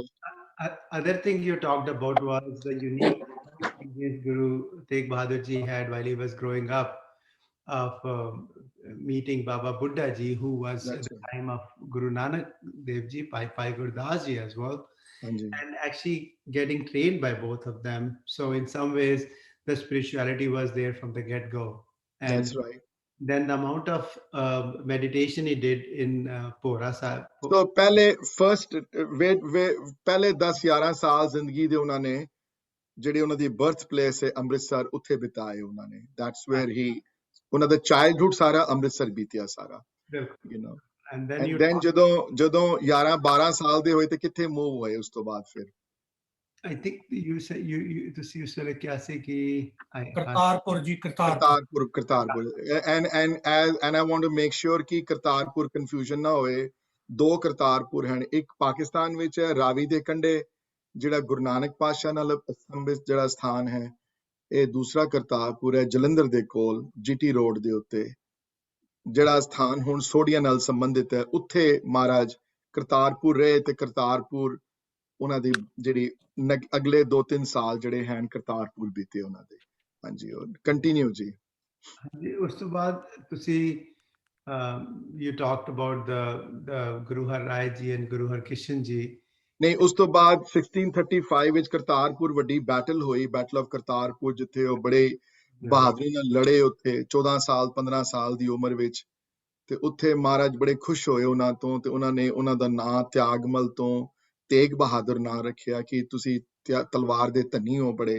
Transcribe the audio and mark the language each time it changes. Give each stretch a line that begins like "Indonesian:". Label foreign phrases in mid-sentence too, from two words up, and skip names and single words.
English: other thing you talked about was the unique Guru Tegh Bahadur Ji had while he was growing up, of meeting Baba Buddha Ji, who was at the time of Guru Nanak Dev Ji, Pai Gurdas Ji as well, and actually getting trained by both of them. So in some ways, the spirituality was there from the get-go. And that's right. Then the amount of meditation he did in Pora Sahib.
Punjabi: So ਪਹਿਲੇ 10-11 ਸਾਲ ਜ਼ਿੰਦਗੀ ਦੇ ਉਹਨਾਂ ਨੇ ਜਿਹੜੀ ਉਹਨਾਂ ਦੀ
English: birth place
Punjabi: ਹੈ ਅੰਮ੍ਰਿਤਸਰ, ਉੱਥੇ ਬਿਤਾਏ ਉਹਨਾਂ ਨੇ.
English: That's where
Punjabi: ਉਹਨਾਂ ਦਾ ਚਾਈਲਡਹੁੱਡ ਸਾਰਾ ਅੰਮ੍ਰਿਤਸਰ ਬੀਤਿਆ ਸਾਰਾ.
English: You know. And then
Punjabi: ਜਦੋਂ 11-12 ਸਾਲ ਦੇ ਹੋਏ ਤੇ ਕਿੱਥੇ ਮੂਵ ਹੋਏ ਉਸ ਤੋਂ ਬਾਅਦ ਫਿਰ?
English: I think you said
Punjabi: ਤੁਸੀਂ ਉਸ ਵੇਲੇ ਕਿਹਾ ਸੀ ਕਿ
English: ਕਰਤਾਰਪੁਰ and I want to make sure ਕਿ ਕਰਤਾਰਪੁਰ confusion
Punjabi: ਨਾ ਹੋਏ. ਦੋ ਕਰਤਾਰਪੁਰ ਹਨ, ਇੱਕ ਪਾਕਿਸਤਾਨ ਵਿੱਚ ਹੈ ਰਾਵੀ ਦੇ ਕੰਢੇ ਜਿਹੜਾ ਗੁਰੂ ਨਾਨਕ ਪਾਤਸ਼ਾਹ ਨਾਲ ਸੰਬੰਧਿਤ ਜਿਹੜਾ ਸਥਾਨ ਹੈ. ਇਹ ਦੂਸਰਾ ਕਰਤਾਰਪੁਰ ਹੈ ਜਲੰਧਰ ਦੇ ਕੋਲ GT ਰੋਡ ਦੇ ਉੱਤੇ, ਜਿਹੜਾ ਸਥਾਨ ਹੁਣ ਸੋਢੀਆਂ ਨਾਲ ਸੰਬੰਧਿਤ ਹੈ. ਉੱਥੇ ਮਹਾਰਾਜ ਕਰਤਾਰਪੁਰ ਰਹੇ ਤੇ ਕਰਤਾਰਪੁਰ ਉਹਨਾਂ ਦੀ ਜਿਹੜੀ ਅਗਲੇ 2-3 ਸਾਲ ਜਿਹੜੇ ਹਨ ਕਰਤਾਰਪੁਰ ਬੀਤੇ ਉਹਨਾਂ ਦੇ. ਹਾਂਜੀ ਕੰਟੀਨਿਊ ਜੀ. ਉਸ ਤੋਂ ਬਾਅਦ ਤੁਸੀਂ
English: you talked about the Guru Har Rai Ji and Guru Harkrishan Ji.
Punjabi: ਨਹੀਂ, ਉਸ ਤੋਂ ਬਾਅਦ 1635 ਵਿੱਚ ਕਰਤਾਰਪੁਰ ਵੱਡੀ ਬੈਟਲ ਹੋਈ,
English: battle of Kartarpur,
Punjabi: ਜਿੱਥੇ ਉਹ ਬੜੇ ਬਹਾਦਰੀ ਨਾਲ ਲੜੇ ਉੱਥੇ 14 ਸਾਲ 15 ਸਾਲ ਦੀ ਉਮਰ ਵਿੱਚ. ਤੇ ਉੱਥੇ ਮਹਾਰਾਜ ਬੜੇ ਖੁਸ਼ ਹੋਏ ਉਹਨਾਂ ਤੋਂ ਤੇ ਉਹਨਾਂ ਨੇ ਉਹਨਾਂ ਦਾ ਨਾਂ ਤਿਆਗਮਲ ਤੋਂ ਤੇਗ ਬਹਾਦਰ ਨਾਂ ਰੱਖਿਆ ਕਿ ਤੁਸੀਂ ਤਲਵਾਰ ਦੇ ਧਨੀ ਹੋ ਬੜੇ।